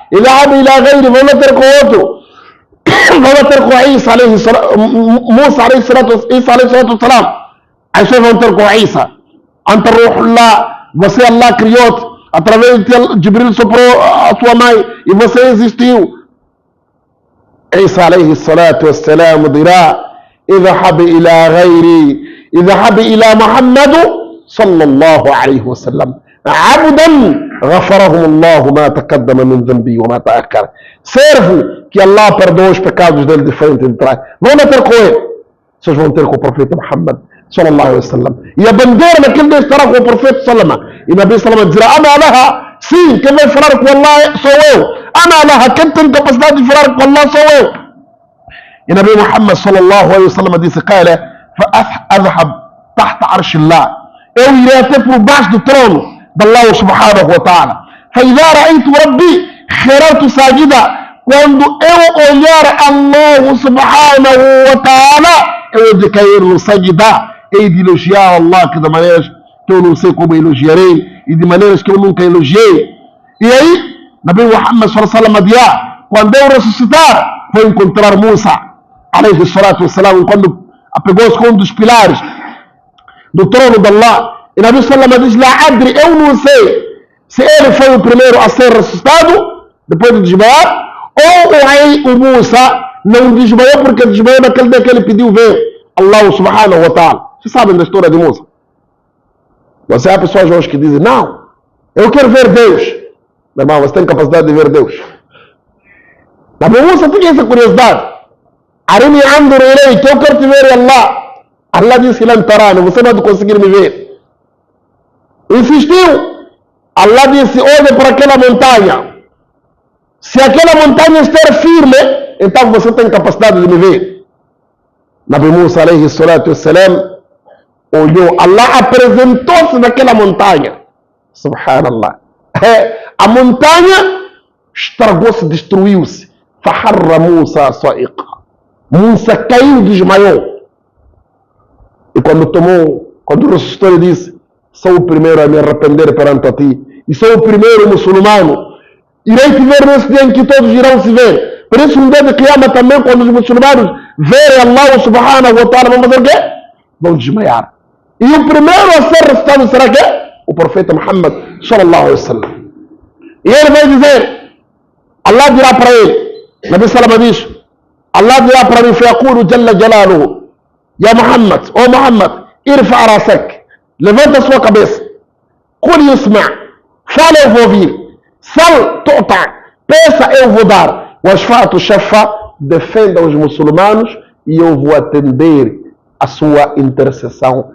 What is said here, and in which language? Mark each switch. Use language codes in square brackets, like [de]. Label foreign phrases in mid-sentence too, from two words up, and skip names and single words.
[ar] اذهب إلى غيري, [pt] vão lá ter com o outro. Vão lá ter com Isa, Musa, [ar] عليه الصلاة والسلام. [pt] Aí vocês vão ter com Isa. [ar] أنت روح الله, [pt] você Allah criou-te, através de Jibril soprou a sua mãe e você existiu. [ar] عيسى عليه الصلاة والسلام dirá: اذهب إلى غيري، اذهب إلى محمد صلى الله عليه وسلم. عبدا غفر لهم الله ما تقدم من ذنبه وما تأخر. [pt] Servo que Allah perdoou os pecados dele de frente e de trás. Vão ter com ele. Vocês vão ter com o profeta Muhammad [ar] صلى الله عليه وسلم. [pt] E a bandeira naquele dia estará com o profeta sallallahu. E [ar] نبي صلى الله [pt] dirá: [ar] أنا لها, [pt] sim, quem vai falar com Allah sou eu. [ar] أنا لها, [pt] quem tem capacidade de falar com Allah sou eu. [ar] E نبي محمد صلى الله عليه وسلم disse: قال، فأذهب تحت عرش الله. [pt] Eu irei até por baixo do trono de Allah [ar] سبحانه وتعالى. فإذا رأيت ربي خررت ساجدا. [pt] Quando eu olhar Allah [ar] سبحانه وتعالى, [pt] eu de cair no sajidá. Hei de elogiar Allah que de maneiras que eu não sei como elogiarei e de maneiras que eu nunca elogiei. E aí, [ar] نبي محمد صلى الله عليه وسلم [pt] dirá: quando eu ressuscitar, vou encontrar Musa [ar] عليه الصلاة والسلام, [pt] quando apegou-se com um dos pilares do trono de Allah. E [ar] نبي صلى الله عليه وسلم [pt] diz: [ar] لا أدري, [pt] eu não sei se ele foi o primeiro a ser ressuscitado depois de desmaiar, ou o Musa não desmaiou porque desmaiou naquele dia que ele pediu ver Allah [ar] سبحانه وتعالى. [pt] Vocês sabem da história de Musa? Você há pessoas hoje que dizem: não, eu quero ver Deus. Meu irmão, você tem capacidade de ver Deus? Nabi Musa tinha essa curiosidade. [ar] أرني أنظر إليك, [pt] eu quero te ver Allah. Allah disse: [ar] لن تراني, [pt] você não vai conseguir me ver. Insistiu. Allah disse: olha para aquela montanha. Se aquela montanha estiver firme, então você tem capacidade de me ver. Nabi Musa [ar] عليه الصلاة والسلام [pt] olhou, Allah apresentou-se naquela montanha. Subhanallah. A montanha estragou-se, destruiu-se. [ar] فخر موسى صعقا. [pt] Musa caiu, desmaiou. E quando ressuscitou, ele disse: sou o primeiro a me arrepender perante a ti. E sou o primeiro muçulmano. Irei te ver nesse dia em que todos irão se ver. Por isso, no dia de Qiyamah também, quando os muçulmanos verem Allah [ar] سبحانه وتعالى, [pt] vão fazer o quê? Vão desmaiar. E o primeiro a ser ressuscitado será quê? O profeta Muhammad [ar] صلى الله عليه وسلم. [pt] E ele vai dizer, Allah dirá para ele, Nabi sallallahu diz, Allah dirá para mim, [ar] فيقول جل جلاله، يا محمد, oh Muhammad, ارفع رأسك, [pt] levanta a sua cabeça, [ar] قل يسمع, [pt] fala, eu vou ouvir, [ar] سل تعط, [pt] peça, eu vou dar, [ar] واشفع تشفع, [pt] defenda os muçulmanos e eu vou atender a sua intercessão.